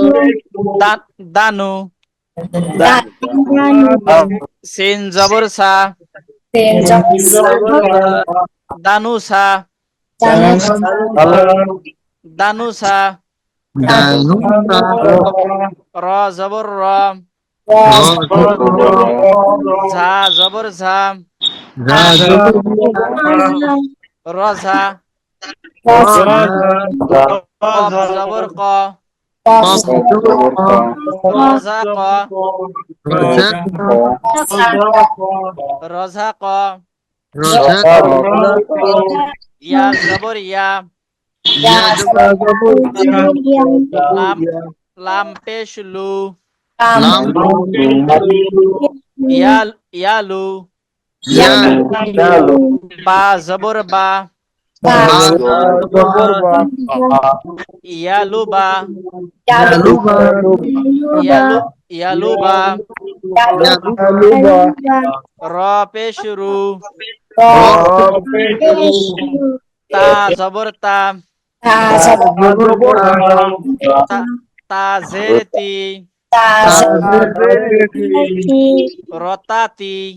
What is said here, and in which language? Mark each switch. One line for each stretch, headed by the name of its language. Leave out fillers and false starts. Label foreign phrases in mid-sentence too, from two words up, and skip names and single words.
Bangla: দানু, সিন জবর সা, দানুসা, দানুসা, র জবর র, ঝা জবর ঝা, রঝা, কফ জবর ক, রঝা ক, রঝা ক, ইয়া জবর ইয়া, লাম লাম পেশ লু, ইয়ালু, বা জবর বা, ইয়ালু বা, ইয়ালু বা, র পেশ রু, তা জবর তা, তা জের তি, রতাতি।